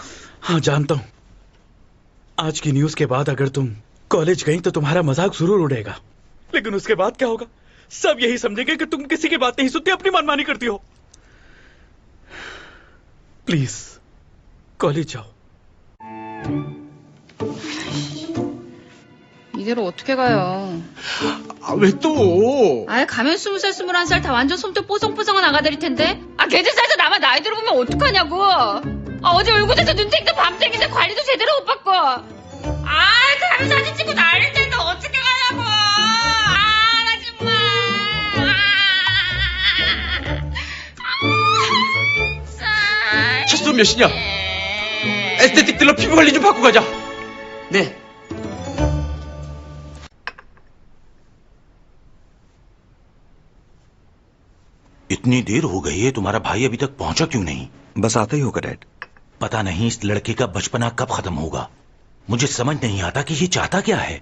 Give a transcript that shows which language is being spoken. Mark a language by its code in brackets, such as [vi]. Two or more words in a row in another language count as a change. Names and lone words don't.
[hi] हाँ जानता हूँ। आज की न्यूज के बाद अगर तुम कॉलेज गई तो तुम्हारा मजाक जरूर उड़ेगा, लेकिन उसके बाद क्या होगा? सब यही समझेंगे कि तुम किसी की बात नहीं सुनती, अपनी मनमानी करती हो। प्लीज कॉलेज जाओ। [ko] 이대로 어떻게 가요? 왜 또? 아예 가면 20살, 21살 다 완전 솜털 뽀송뽀송한 아가들일 텐데. 아 걔들 사이에서 나만 나이 들어보면 어떡하냐고. 아 어제 얼굴에서 눈탱이도 밤탱이도 관리도 제대로 못 받고. 아 가면 사진 찍고 난릴 텐데 어떻게 가냐고. 아 나 정말. 차수 몇 시냐? 에스테틱 딜러 피부 관리 좀 받고 가자. 네. [hi] इतनी देर हो गई है, तुम्हारा भाई अभी तक पहुंचा क्यों नहीं? बस आता ही होगा डैड। पता नहीं इस लड़के का बचपना कब खत्म होगा। मुझे समझ नहीं आता कि ये चाहता क्या है।